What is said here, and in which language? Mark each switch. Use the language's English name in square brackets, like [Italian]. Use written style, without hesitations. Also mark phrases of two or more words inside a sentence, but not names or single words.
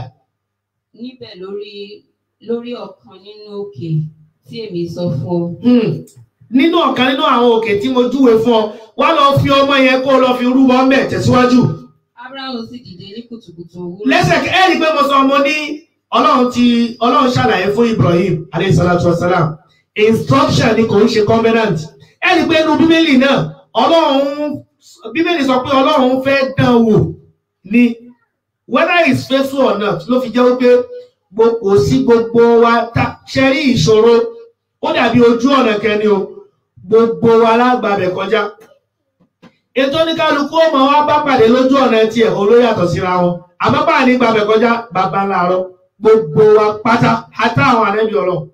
[Yoruba] Níbẹ̀ lórí ọ̀kan nínú òkè tí èmi sọ fún ọ. Nínú ọ̀kan nínú àwọn òkè tí mo júwe fún ọ, wá lọ fi ọmọ yẹn kó o lọ fi rúbọ ńbẹ̀. Tẹ̀síwájú. Ábúráhámù sì dìde ní kùtùkùtù òwúrọ̀. Lẹ́sẹ̀kẹ́ ẹ rí i pé mo sọ ọmọ ní Ọlọ́run ṣàlàyé fún Ibrahim [Arabic] عليه الصلاة والسلام. [Yoruba] Instruction ni kò ń ṣe covenant. Ẹ rí i pé inú Bíbélì náà Bíbélì sọ pé Ọlọ́run fẹ́ dán wò ni [English] whether he is faithful or not. [Yoruba] Ló fi jẹ́ wípé kò sí gbogbo wa ṣe rí ìṣòro ó dàbí ojú ọ̀nà kẹni o, gbogbo wa lágbàbẹ̀ kọjá. Ètò oníkálukú ó máa wá bá pàdé lójú ọ̀nà tiẹ̀ olóyàtọ̀ síra wọn. Àmọ́ bá ní gbàbẹ̀ kọjá bàbá láàárọ̀ gbogbo wa pátá àtà àwọn ànábì Ọlọ́run.